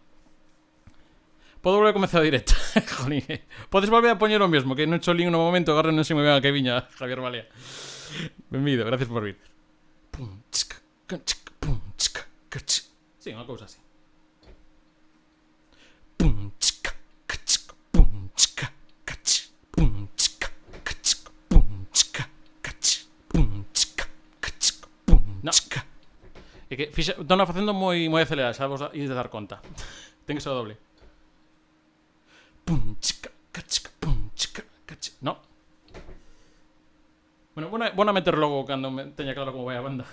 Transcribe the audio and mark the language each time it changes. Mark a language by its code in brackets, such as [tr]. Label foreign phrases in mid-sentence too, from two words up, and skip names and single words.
[gl] Podo volver a comezar a directo. Jolín, podes volver a poñer o mesmo, que non cholín no momento, agora non sei moi ben a que viña Javier Balea. Benvido, gracias por vir. Pum, tsk, tsk, pum, tsk, tsk. Sí, unha cousa así. Pum, tsk, tsk, pum, tsk, tsk, pum, tsk, tsk, pum, tsk, tsk, pum, tsk, tsk, pum, tsk. É que estou facendo moi acelerada, xa vos ides dar conta. Ten que ser o doble. Pum, tsk, tsk, pum, tsk, tsk. No. Bueno, vou a meter logo cando teña claro como vai a banda.